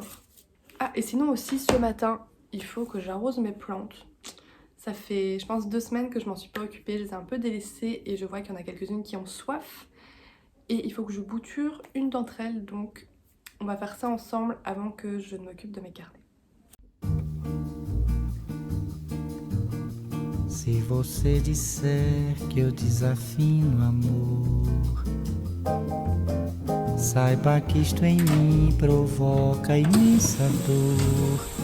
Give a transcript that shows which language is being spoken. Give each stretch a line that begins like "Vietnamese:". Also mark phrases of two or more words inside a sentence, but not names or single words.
French: Ah, et sinon aussi, ce matin, il faut que j'arrose mes plantes. Ça fait, je pense, 2 semaines que je m'en suis pas occupée. Je les ai un peu délaissées et je vois qu'il y en a quelques-unes qui ont soif. Et il faut que je bouture une d'entre elles, donc on va faire ça ensemble avant que je ne m'occupe de mes carnets.
Portuguese: Se você disser que eu desafino amor, saiba que isto em mim provoca imensa dor.